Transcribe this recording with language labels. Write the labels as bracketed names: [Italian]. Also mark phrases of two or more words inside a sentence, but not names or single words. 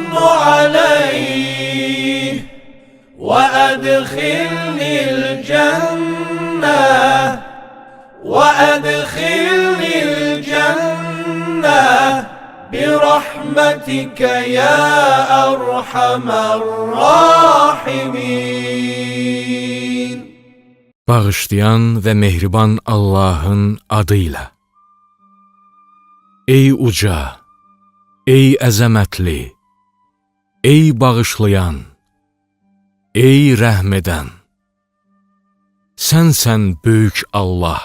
[Arabic] عليه وأدخلني الجنة، وأدخلني الجنة برحمتك يا أرحم الراحمين. [Azerbaijani] Bağışlayan və mehriban Allahın adıyla. Ey uca, ey əzəmətli, ey bağışlayan, ey rəhm edən, sənsən böyük Allah.